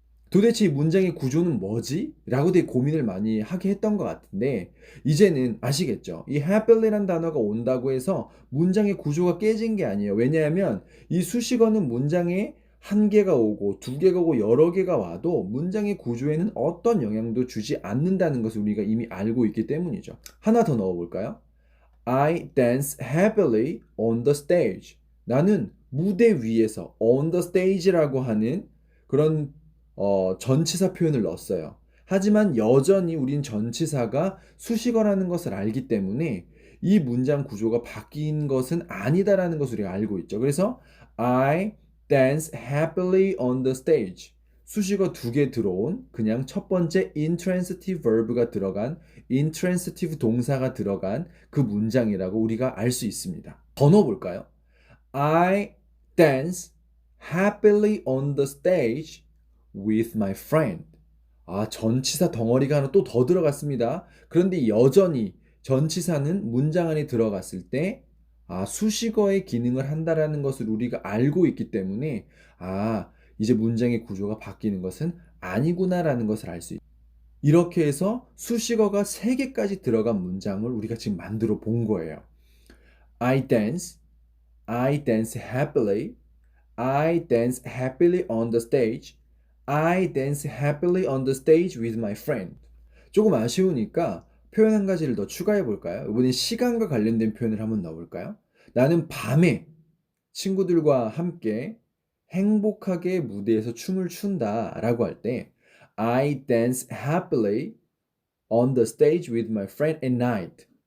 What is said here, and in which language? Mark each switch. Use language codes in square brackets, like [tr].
[ko] 도대체 이 문장의 구조는 뭐지? 라고 되게 고민을 많이 하게 했던 것 같은데 이제는 아시겠죠? 이 happy란 단어가 온다고 해서 문장의 구조가 깨진 게 아니에요. 왜냐하면 이 수식어는 문장에 한 개가 오고 두 개가 오고 여러 개가 와도 문장의 구조에는 어떤 영향도 주지 않는다는 것을 우리가 이미 알고 있기 때문이죠. 하나 더 넣어볼까요? [en] I dance happily on the stage. [ko] 나는 무대 위에서 [en] on the stage [ko] 라고 하는 그런 전치사 표현을 넣었어요. 하지만 여전히 우린 전치사가 수식어라는 것을 알기 때문에 이 문장 구조가 바뀐 것은 아니다라는 것을 우리가 알고 있죠. 그래서 [en] I dance happily on the stage. [ko] 수식어 두 개 들어온 그냥 첫 번째 intransitive verb가 들어간 intransitive 동사가 들어간 그 문장이라고 우리가 알 수 있습니다. 더 넣어볼까요? [en] I dance happily on the stage with my friend. [ko] 전치사 덩어리가 하나 또 더 들어갔습니다. 그런데 여전히 전치사는 문장 안에 들어갔을 때 수식어의 기능을 한다라는 것을 우리가 알고 있기 때문에 이제 문장의 구조가 바뀌는 것은 아니구나라는 것을 알 수 있습니다. 이렇게 해서 수식어가 3개까지 들어간 문장을 우리가 지금 만들어 본 거예요. [en] I dance happily, I dance happily on the stage, I dance happily on the stage with my friend. [ko] 조금 아쉬우니까 표현 한 가지를 더 추가해 볼까요? 이번엔 시간과 관련된 표현을 한번 넣어볼까요? 나는 밤에 친구들과 함께 행복하게 무대에서 춤을 춘다 라고 할 때 [en] I dance happily on the stage with my friend at night.